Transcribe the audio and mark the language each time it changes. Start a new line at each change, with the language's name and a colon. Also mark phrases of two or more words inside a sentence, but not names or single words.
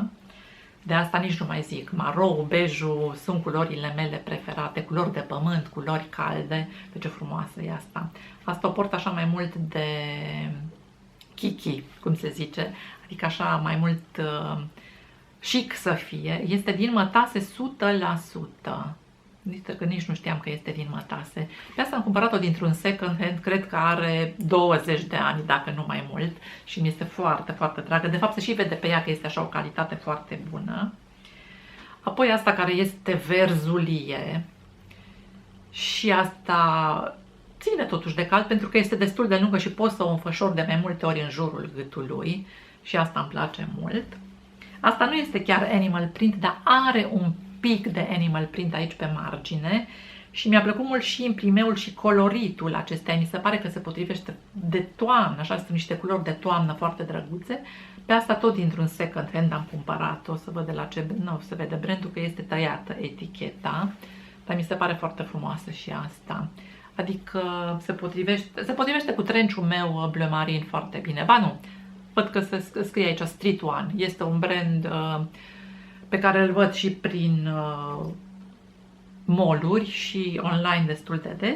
Romanian: De asta nici nu mai zic, marou, bejul sunt culorile mele preferate, culori de pământ, culori calde, de ce frumoasă e asta. Asta o port așa mai mult de kiki, cum se zice, adică așa mai mult chic să fie. Este din mătase 100%. Că nici nu știam că este din mătase. Pe asta am cumpărat-o dintr-un
English: second hand,
Romanian: cred că are 20 de ani, dacă nu mai mult, și mi este foarte, foarte dragă. De fapt, se și vede pe ea că este așa o calitate foarte bună. Apoi asta care este verzulie și asta ține totuși de cald pentru că este destul de lungă și pot să o înfășor de mai multe ori în jurul gâtului și asta îmi place mult. Asta nu este chiar
English: animal print,
Romanian: dar are un pic de
English: animal print
Romanian: aici pe margine și mi-a plăcut mult și imprimeul și coloritul acestea. Mi se pare că se potrivește de toamnă, așa sunt niște culori de toamnă foarte drăguțe. Pe asta tot dintr-un
English: second hand
Romanian: am cumpărat-o, să văd de la ce, nu se vede brandul că este tăiată eticheta, dar mi se pare foarte frumoasă și asta. Adică se potrivește cu trenciul meu
French: Bleu Marine
Romanian: foarte bine. Ba nu, văd că se scrie aici Street One. Este un brand pe care îl văd și prin mall-uri și online destul de des.